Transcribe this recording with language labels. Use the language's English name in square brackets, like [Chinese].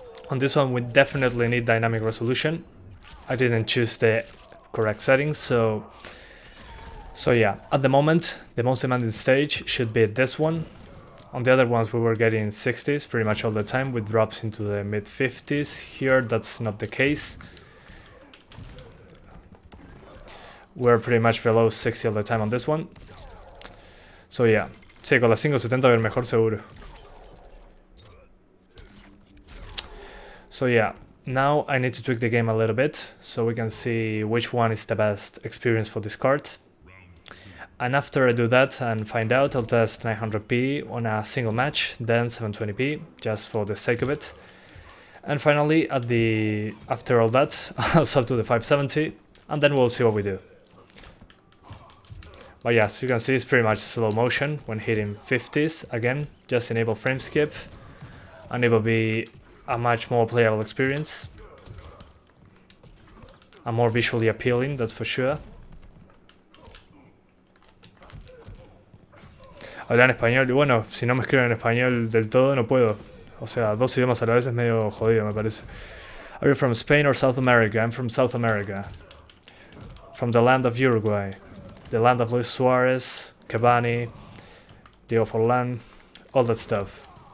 [English] On this one we definitely need dynamic resolution. I didn't choose the correct settings, so yeah, at the moment the most demanding stage should be this one. On the other ones we were getting 60s pretty much all the time with drops into the mid 50s. Here that's not the case. We're pretty much below 60 all the time on this one. So yeah, [Spanish] sí, con las 570 ver mejor seguro. [English] So yeah, now I need to tweak the game a little bit so we can see which one is the best experience for this card. And after I do that and find out, I'll test 900p on a single match, then 720p, just for the sake of it. And finally, after all that, I'll swap to the 570, and then we'll see what we do. But yeah, as you can see, it's pretty much slow motion when hitting 50s. Again, just enable frame skip, and it will be a much more playable experience. And more visually appealing, that's for sure. [Spanish] Hablar en español, y bueno, si no me escriben en español del todo no puedo. O sea, dos idiomas a la vez es medio jodido, me parece. [English] Are you from Spain or South America? I'm from South America. From the land of Uruguay. The land of Luis Suarez, Cavani, Diego Forlán, all that stuff.